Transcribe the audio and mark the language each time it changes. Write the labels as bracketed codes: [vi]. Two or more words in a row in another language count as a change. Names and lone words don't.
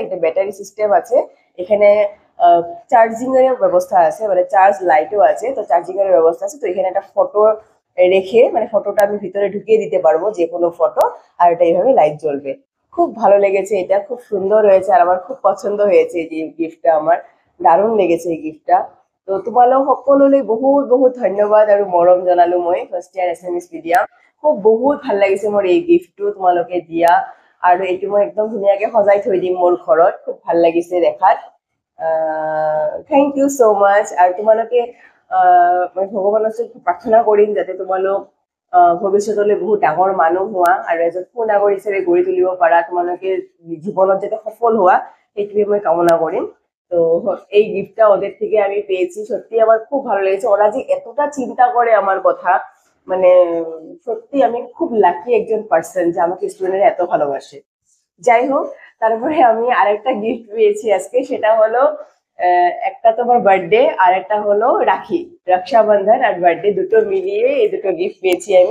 [bn] এটা ব্যাটারি সিস্টেম আছে, এখানে চার্জিং এর ব্যবস্থা আছে, মানে [en] charge lightও [bn] আছে, তো চার্জিং এর ব্যবস্থা আছে। তো এখানে একটা ফটো রেখে মানে ফটোটা আমি ভিতরে ঢুকিয়ে দিতে পারবো, যে কোনো ফটো, আর এটা এইভাবে লাইট জ্বলবে। খুব ভালো লেগেছে, এটা খুব সুন্দর হয়েছে আর আমার খুব পছন্দ হয়েছে এই যে গিফটটা, আমার দারুণ লেগেছে এই গিফটটা। [as] তো তোমালোক সকলোলৈ বহুত বহুত ধন্যবাদ আৰু মৰম জনালো মই [en] first year SMS medium. [as] খুব বহুত ভাল লাগিছে মোৰ এই গিফ্টটো তোমালোকে দিয়া, আৰু এইটো মই একদম ধুনীয়াকে সজাই থৈ দিম মোৰ ঘৰত, খুব ভাল লাগিছে দেখাত। [en] thank you so much. [as] আৰু তোমালোকে মই ভগৱানৰ ওচৰত প্ৰাৰ্থনা কৰিম যাতে তোমালোক ভৱিষ্যতলৈ বহুত ডাঙৰ মানুহ হোৱা আৰু এজন সুনাগৰিক হিচাপে গঢ়ি তুলিব পাৰা, তোমালোকে জীবনত যাতে সফল হোৱা সেইটোৱে মই কামনা কৰিম। [bn] তো এই গিফটটা ওদের থেকে আমি পেয়েছি, সত্যি আমার খুব ভালো লেগেছে। ওরা যে এতটা চিন্তা করে আমার কথা, মানে সত্যি আমি খুব লাকি একজন পার্সন যে আমাকে স্টুডেন্টরা এত ভালোবাসে। যাই হোক, তারপরে আমি আরেকটা গিফট পেয়েছি আজকে, সেটা হলো একটা তোমার বার্থডে আর একটা হলো রাখি, রক্ষাবন্ধন আর বার্থডে দুটো মিলিয়ে এই দুটো গিফট পেয়েছি আমি।